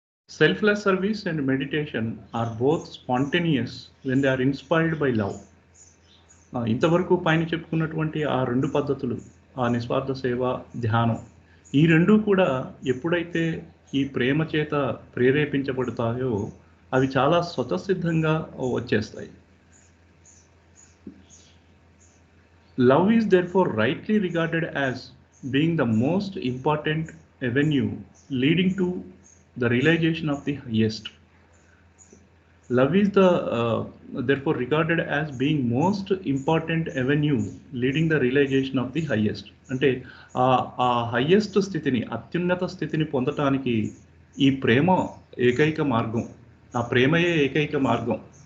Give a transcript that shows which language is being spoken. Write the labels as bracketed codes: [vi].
[en] Selfless service and meditation are both spontaneous when they are inspired by love. [te] ఇంతవరకు పైన చెప్పుకున్నటువంటి ఆ రెండు పద్ధతులు, ఆ నిస్వార్థ సేవ, ధ్యానం, ఈ రెండు కూడా ఎప్పుడైతే ఈ ప్రేమ చేత ప్రేరేపించబడతాయో అవి చాలా స్వతసిద్ధంగా వచ్చేస్తాయి. [en] Love is therefore rightly regarded as being the most important avenue leading to the realization of the highest. Love is therefore regarded as being most important avenue leading the realization of the highest. [te] అంటే ఆ highest స్థితిని, అత్యున్నత స్థితిని పొందటానికి ఈ ప్రేమ ఏకైక మార్గం. ఆ ప్రేమయే ఏకైక మార్గం.